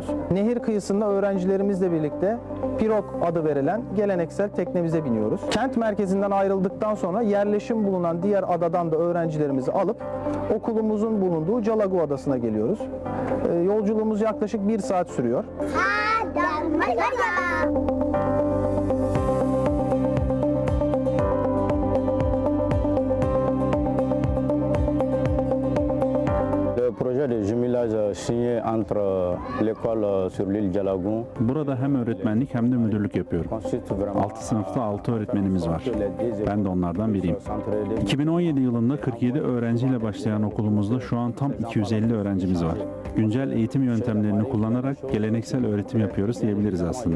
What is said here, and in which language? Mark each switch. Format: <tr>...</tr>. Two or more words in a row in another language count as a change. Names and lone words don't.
<tr>Nehir kıyısında öğrencilerimizle birlikte pirog adı verilen geleneksel teknemize biniyoruz. Kent merkezinden ayrıldıktan sonra yerleşim bulunan diğer adadan da öğrencilerimizi alıp okulumuzun bulunduğu Calagu Adası'na geliyoruz. Yolculuğumuz yaklaşık 1 saat sürüyor.</tr> <fr>Le projet de jumelage signé entre l'école sur l'île Jalagun.</fr> <tr>Burada hem öğretmenlik hem de müdürlük yapıyorum. 6 sınıfta 6 öğretmenimiz var. Ben de onlardan biriyim. 2017 yılında 47 öğrenciyle başlayan okulumuzda şu an tam 250 öğrencimiz var. Güncel eğitim yöntemlerini kullanarak geleneksel öğretim yapıyoruz diyebiliriz aslında.</tr>